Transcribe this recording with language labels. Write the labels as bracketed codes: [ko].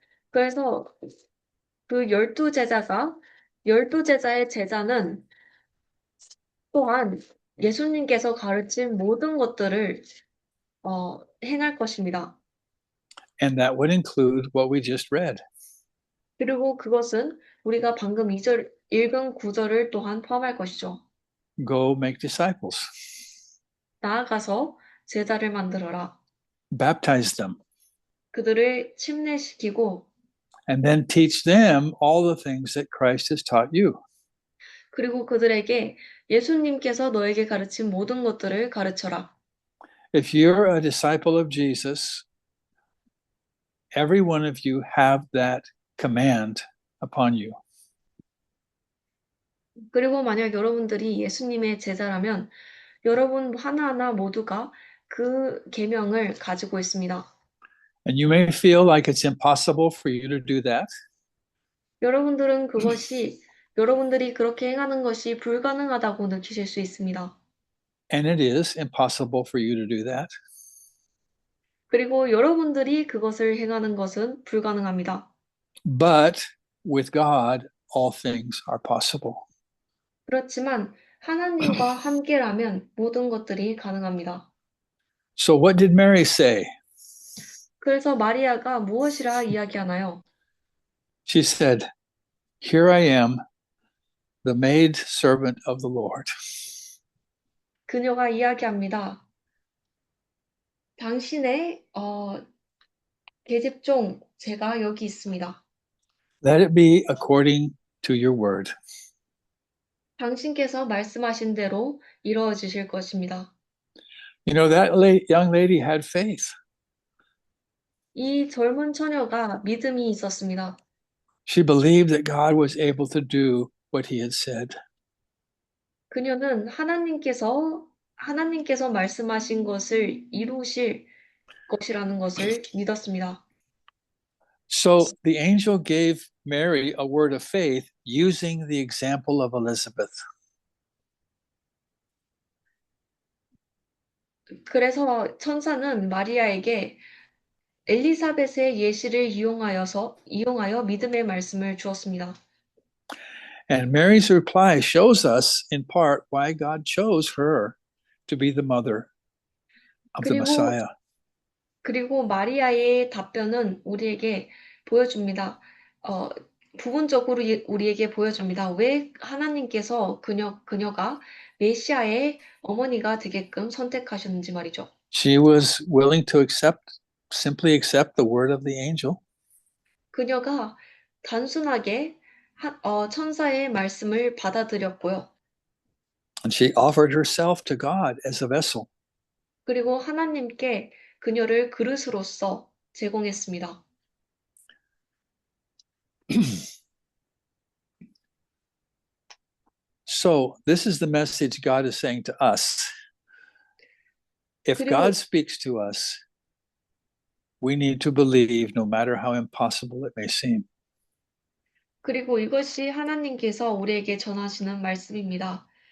[ko] 그래서 그 12제자의 제자는 또한 예수님께서 가르친 모든 것들을 행할 것입니다. [en] And that would include what we just read. [ko] 그리고 그것은 우리가 방금 읽은 구절을 또한 포함할 것이죠. [en] Go make disciples. [ko] 나아가서 제자를 만들어라. [en] Baptize them. [ko] 그들을 침례시키고 [en] And then teach them all the things that Christ has taught you. [ko] 그리고 그들에게 예수님께서 너에게 가르친 모든 것들을 가르쳐라. [en] If you're a disciple of Jesus every one of you have that command upon you. [ko] 그리고 만약 여러분들이 예수님의 제자라면 여러분 하나하나 모두가 그 계명을 가지고 있습니다. [en] And you may feel like it's impossible for you to do that. [ko] 여러분들은 여러분들이 그렇게 행하는 것이 불가능하다고 느끼실 수 있습니다. [en] And it is impossible for you to do that. [ko] 그리고 여러분들이 그것을 행하는 것은 불가능합니다. [en] But with God, all things are possible. [ko] 그렇지만 하나님과 함께라면 모든 것들이 가능합니다. [en] So what did Mary say? [ko] 그래서 마리아가 무엇이라 이야기하나요? [en] She said, "Here I am, the maid servant of the Lord." [ko] 그녀가 이야기합니다. 당신의 계집종 제가 여기 있습니다. [en] Let it be according to your word. [ko] 당신께서 말씀하신 대로 이루어지실 것입니다. [en] You know, that young lady had faith. [ko] 이 젊은 처녀가 믿음이 있었습니다. [en] She believed that God was able to do what he had said. [ko] 그녀는 하나님께서 말씀하신 것을 이루실 것이라는 것을 믿었습니다. [en] So the angel gave Mary a word of faith using the example of Elizabeth. [ko] 그래서 천사는 마리아에게 엘리사벳의 예시를 이용하여 믿음의 말씀을 주었습니다. [en] And Mary's reply shows us in part why God chose her to be the mother of the Messiah. [ko] 그리고 마리아의 답변은 우리에게 보여줍니다. 부분적으로 우리에게 보여줍니다. 왜 하나님께서 그녀가 메시아의 어머니가 되게끔 선택하셨는지 말이죠. [en] She was willing to simply accept the word of the angel. [ko] 그녀가 단순하게 천사의 말씀을 받아들였고요. [en] And she offered herself to God as a vessel. [ko] 그리고 하나님께 그녀를 그릇으로서 제공했습니다. [en] So this is the message God is saying to us. If [ko] 그리고- [en] God speaks to us, we need to believe no matter how impossible it may seem. [ko] 그리고 이것이 하나님께서 우리에게 전하시는 말씀입니다.